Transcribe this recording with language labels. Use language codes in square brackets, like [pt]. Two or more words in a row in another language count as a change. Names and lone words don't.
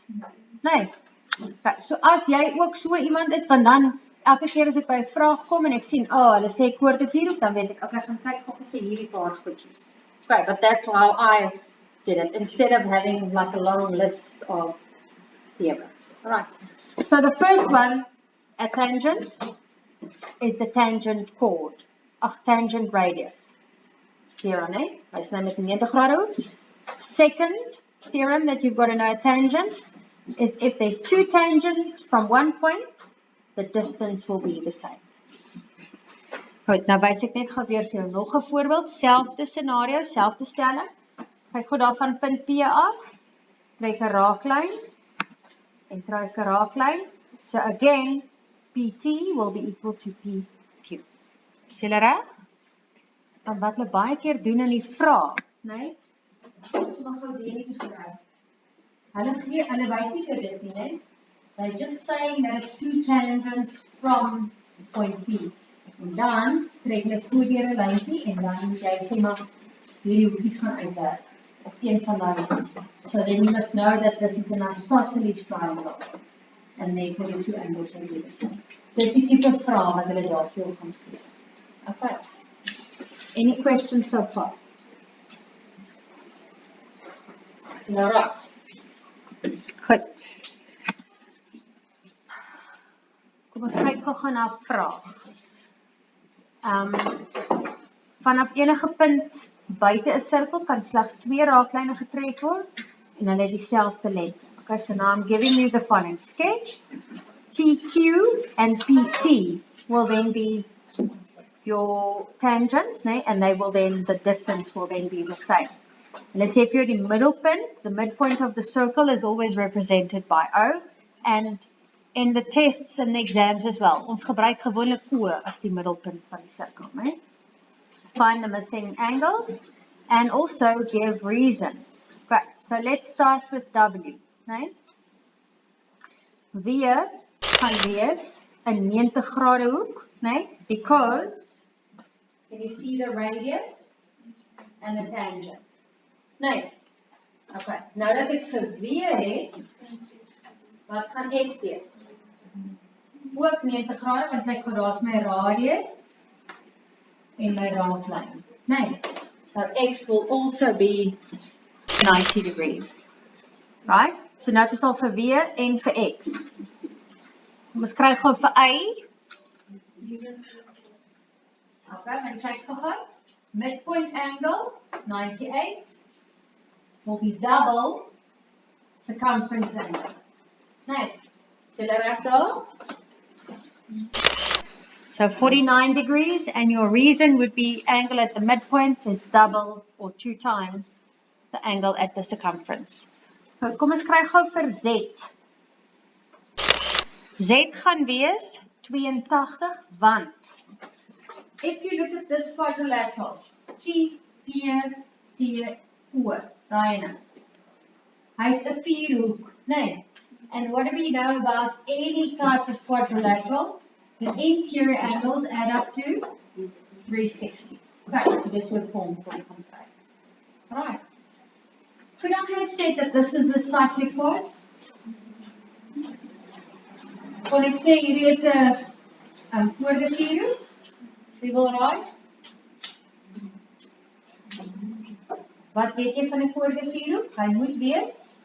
[af] Nee. Okay, so as jy ook so iemand is, want dan elke keer as ek by 'n vraag kom en ek sien, hulle sê koorde 4, dan weet ek, okay, gaan kyk of hulle sê hierdie paar goedjies. [en] Okay, but that's how I did it, instead of having like a long list of theorems. All right. So the first one, a tangent, is the tangent chord, tangent radius. Here on it, [af] hy's nou met 90 grade hoek. [en] Second theorem that you've got to know a tangent is if there's two tangents from one point, the distance will be the same. [af] Goed, nou wys ek net gou weer vir jou nog 'n voorbeeld, selfde scenario, selfde stelling. Kyk gou daar van punt P af, trek 'n raaklyn en trek 'n raaklyn. [en] So again, PT will be equal to PQ. [af] Is julle reg? En wat hulle baie keer doen in die vraag, né? Ons mag gou die netjie gebruik. Hulle wys nie vir dit nie, né? [en] They're just saying that it's two tangents from point P. [af] En dan trek hulle so deur 'n lyntjie en dan moet jy sê maar hierdie hoekies gaan uitwerk of een van daai hoekies. [en] So then you must know that this is an isosceles triangle and therefore the two angles will be the same. [af] Dis die tipe vraag wat hulle daar vir jou gaan stel. [en] Okay. Any questions so far? All right. [af] Goed. Kom ons kyk gou na 'n vraag. Vanaf enige punt buite 'n sirkel kan slegs 2 raaklyne getrek word en hulle het dieselfde lengte. [en] Okay, so now I'm giving you the following sketch. PQ and PT will then be your tangents, né? And the distance will then be the same. And let's say if you're the middelpunt, the midpoint of the circle is always represented by O, and in the tests and the exams as well, [af] ons gebruik gewoonlik O as die middelpunt van die sirkel, né? [en] Find the missing angles and also give reasons. Okay, so let's start with W, né? [af] Weer gaan wees 'n 90 grade hoek, né? [en] Because can you see the radius and the tangent? [af] Nee. Okay. Nou dat ek geweer het, wat gaan X wees? Ook 90 grade, want kyk, daar's my radius en my raaklyn. Nee. [en] So X will also be 90 degrees. Right? [af] So nou het ons al vir W en vir X. Ons kry gou vir Y. Okay, men kyk gou. [en] Midpoint angle 98 will be double circumference angle. [af] Nice. So reg daar. [en] So 49 degrees, and your reason would be angle at the midpoint is double or 2 times the angle at the circumference. [af] Nou, kom ons kry gou vir Z. Z gaan wees 82, want [en] if you look at this quadrilateral, T, P, T, O, [af] daai ene. Hy's 'n vierhoek, nee. [en] And what do we know about any type of quadrilateral? The interior angles add up to 360. Okay, so this would form 45. Alright. Could I have said that this is a cyclic chord? [af] Kon ek sê hierdie is 'n koorde vierhoek? Wie wil raai? Wat weet jy van 'n koorde vierhoek? Hy moet wees.